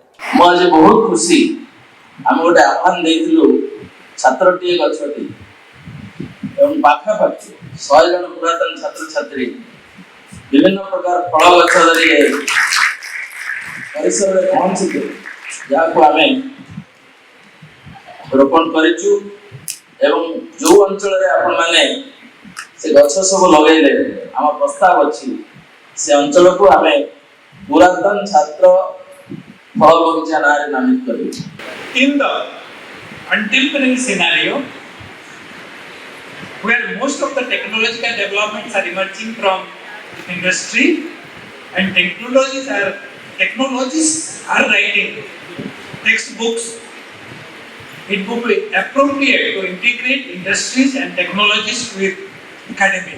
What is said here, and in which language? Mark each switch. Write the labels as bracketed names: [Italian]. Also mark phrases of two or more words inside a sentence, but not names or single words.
[Odia] ମୁଁ ଆଜି ବହୁତ ଖୁସି, ଆମେ ଗୋଟେ ଆହ୍ୱାନ ଦେଇଥିଲୁ ଛାତ୍ରଟିଏ ଗଛଟି ଏବଂ ପାଖାପାଖି 100 ଜଣ ପୁରାତନ ଛାତ୍ରଛାତ୍ରୀ ବିଭିନ୍ନ ପ୍ରକାର ଫଳ ଗଛ ଧରି ପରିସରରେ ପହଞ୍ଚିଥିଲେ, ଯାହାକୁ ଆମେ ରୋପଣ କରିଛୁ। ଏବଂ ଯୋଉ ଅଞ୍ଚଳରେ ଆପଣମାନେ ସେ ଗଛ ସବୁ ଲଗେଇଲେ, ଆମ ପ୍ରସ୍ତାବ ଅଛି ସେ ଅଞ୍ଚଳକୁ ଆମେ ପୁରାତନ ଛାତ୍ର ଫଳ ବଗିଚା ନାଁରେ ନାମିତ କରିବୁ। [English] In the contemporary scenario, where most of the technological developments are emerging from industry and technologies are technologists are writing textbooks, it would be appropriate to integrate industries and technologies with academia.